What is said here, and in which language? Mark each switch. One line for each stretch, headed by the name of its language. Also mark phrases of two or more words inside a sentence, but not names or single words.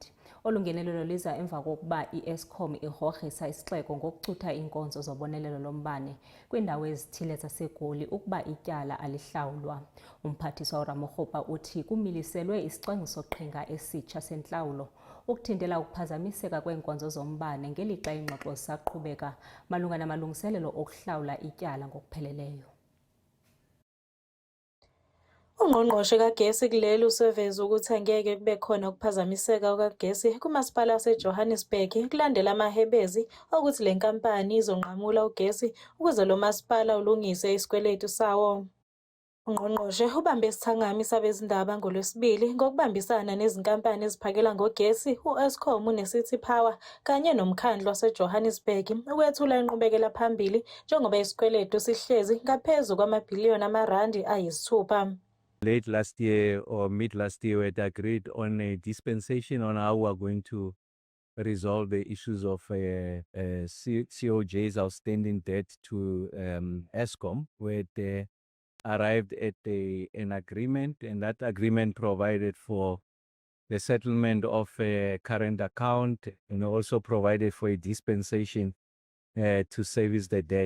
Xhosa: Olu ngenelelo liza emva kokuba iEskom igrogrisa isixeko ngokucutha iinkonzo zobonelelo lombane kwiindawo ezithile zaseGoli ukuba ityala alihlawulwa. Umphathiswa uRamokgopa uthi kumiliselwe isicwangciso-qhinga esitsha sentlawulo ukuthintela ukuphazamiseka kweenkonzo zombane ngelixa iingxoxo zisaqhubeka malunga namalungiselelo okuhlawula ityala ngokupheleleyo.
Zulu: Ungqongqoshe kagesi kuleli useveza ukuthi angeke kube khona ukuphazamiseka kukagesi kumasipala waseJohannesburg kulandela amahebezi okuthi le nkampani izonqamula ugesi ukuze lo masipala ulungise isikweletu sawo. Ungqongqoshe ubambe isithangami sabezindaba ngoLwesibili ngokubambisana nezinkampani eziphakela ngogesi u-Eskom neCity Power kanye nomkhandlu waseJohannesburg ukwethula inqubekela phambili njengoba isikweletu sihlezi ngaphezu kwamabhiliyoni amarandi ayisithupha.
English: Late last year or mid last year, we had agreed on a dispensation on how we are going to resolve the issues of COJ's outstanding debt to Eskom. We had arrived at an agreement, and that agreement provided for the settlement of a current account and also provided for a dispensation to service the debt.